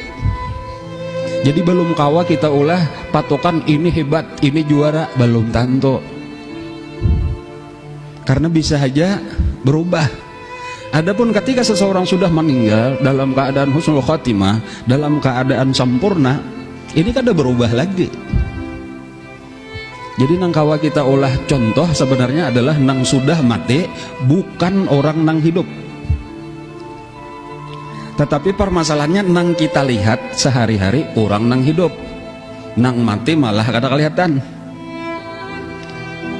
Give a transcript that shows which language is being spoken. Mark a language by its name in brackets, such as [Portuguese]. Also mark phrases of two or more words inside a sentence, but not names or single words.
[Banjar] Jadi belum kawa kita ulah patokan ini hebat, ini juara, belum tentu. Karena bisa saja berubah. Adapun ketika seseorang sudah meninggal dalam keadaan [Arabic] husnul khatimah, [Banjar] dalam keadaan sempurna, ini kada berubah lagi. Jadi nang kawa kita olah contoh sebenarnya adalah nang sudah mati, bukan orang nang hidup. Tetapi permasalahannya nang kita lihat sehari-hari orang nang hidup, nang mati malah kada kelihatan.